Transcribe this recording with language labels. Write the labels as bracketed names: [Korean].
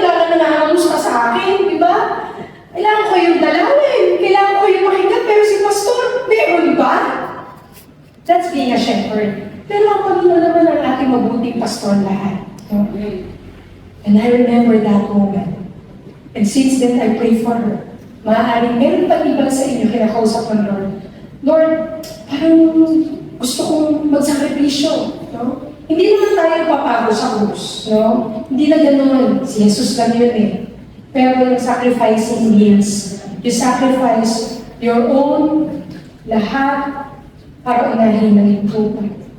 [Filipino] Wala na nangangamusta sa akin, di ba? Kailangan ko yung dalawin. Kailangan ko yung makinggan, pero si pastor, meron ba? [English] That's being a shepherd. [Filipino] Pero ang Panginoon naman ang ating mabuting pastor lahat. Okay? [English] And I remember that moment. And since then, I pray for her. [Filipino] Maaaring meron pa iba sa inyo kinakausap ng Lord. Lord, parang gusto kong magsakripisyo. No? Hindi naman tayo papago sa krus. No? Hindi na ganoon. Si Jesus lang yun eh. Pero yung [English] sacrificing means, you sacrifice your own [Filipino] lahat para unahin ng improvement.